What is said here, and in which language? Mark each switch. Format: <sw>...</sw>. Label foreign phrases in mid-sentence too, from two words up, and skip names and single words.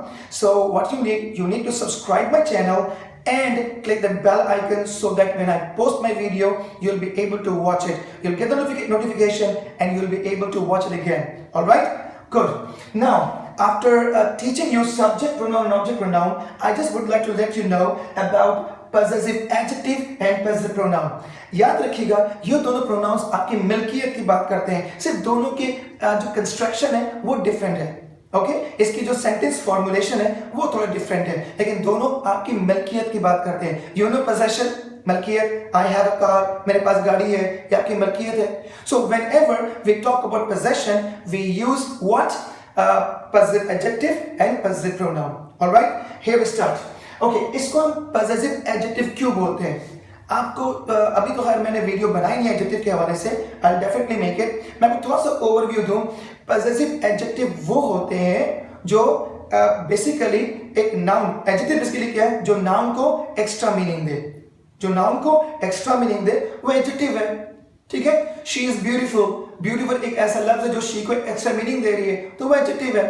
<en>So what you need to subscribe my channel and click the bell icon so that when I post my video, you'll be able to watch it. You'll get the notification and you'll be able to watch it again. All right? Good. Now, after teaching you subject pronoun and object pronoun, I just would like to let you know about possessive adjective and possessive pronoun.</en> <hi>याद रखिएगा ये दोनों प्रोनाउंस आपकी मिल्कियत की बात करते हैं, सिर्फ दोनों के जो कंस्ट्रक्शन है वो डिफरेंट है। ओके, इसकी जो</hi> <en>sentence formulation</en> <hi>है वो थोड़ा डिफरेंट है, लेकिन दोनों आपकी मिल्कियत की बात करते हैं।</hi> <en>You know possession,</en> <hi>मलकियत,</hi> <en>I have a car,</en> <hi>मेरे पास गाड़ी है, ये आपकी मलकियत है।</hi> <en>So whenever we talk about possession we use what, possessive adjective and possessive pronoun. All right, here we start.</en> <hi>Okay, इसको हम</hi> <en>possessive adjective</en> <hi>क्यों बोलते हैं? आपको अभी तो खैर मैंने वीडियो बनाई नहीं एडजेक्टिव के हवाले से,</hi> <en>I'll definitely make it.</en> <hi>मैं आपको थोड़ा सा ओवरव्यू दूं।</hi> <en>possessive adjective</en> <hi>वो होते हैं जो बेसिकली एक नाउन, एडजेक्टिव बेसिकली क्या है, जो नाउन को</hi> <en>extra meaning</en> <hi>दे, जो नाउन को</hi> <en>extra meaning</en> <hi>दे वो एडजेक्टिव है। ठीक है,</hi> <en>She is beautiful,</en> <hi>ब्यूटीफुल एक ऐसा लफ्ज है जो शी को</hi> <en>extra meaning</en> <hi>दे रही है, तो वो एडजेक्टिव है।</hi>